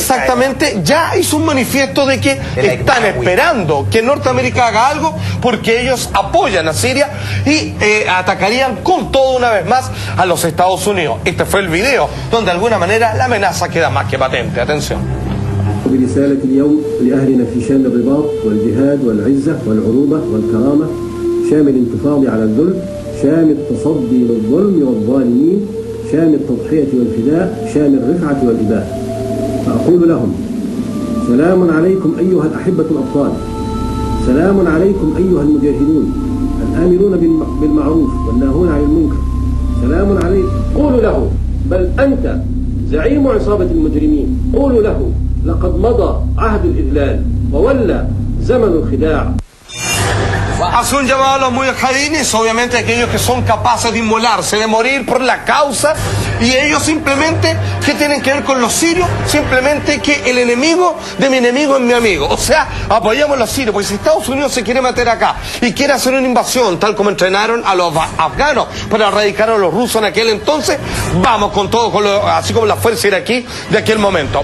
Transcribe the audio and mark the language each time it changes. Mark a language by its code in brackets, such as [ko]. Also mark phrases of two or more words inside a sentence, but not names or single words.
[es] exactamente, ya hizo un manifiesto de que están esperando que Norteamérica haga algo porque ellos apoyan a Siria y atacarían con todo una vez más a los Estados Unidos. Este fue el video donde de alguna manera la amenaza queda más que patente. Atención. [ar] برسالة اليوم لأهلنا في شام الرباط والجهاد والعزة والعروبة والكرامة شام الانتفاض على الذل شام التصدي للظلم والظالمين شام التضحية والفداء شام الرفعة والإباء فأقول لهم سلام عليكم أيها الأحبة الأبطال سلام عليكم أيها المجاهدون الآمرون بالمعروف والناهون عن المنكر سلام عليكم قولوا له بل أنت زعيم عصابة المجرمين قولوا له لقد مضى عهد الإذلال وولى زمن الخداع. [es] Hace un llamado a los mujahidines, obviamente aquellos que son capaces de inmolarse, de morir por la causa, y ellos simplemente, ¿qué tienen que ver con los sirios? Simplemente que el enemigo de mi enemigo es mi amigo. O sea, apoyamos a los sirios, porque si Estados Unidos se quiere meter acá y quiere hacer una invasión, tal como entrenaron a los afganos para erradicar a los rusos en aquel entonces, vamos con todo, así como la fuerza iraquí de aquel momento.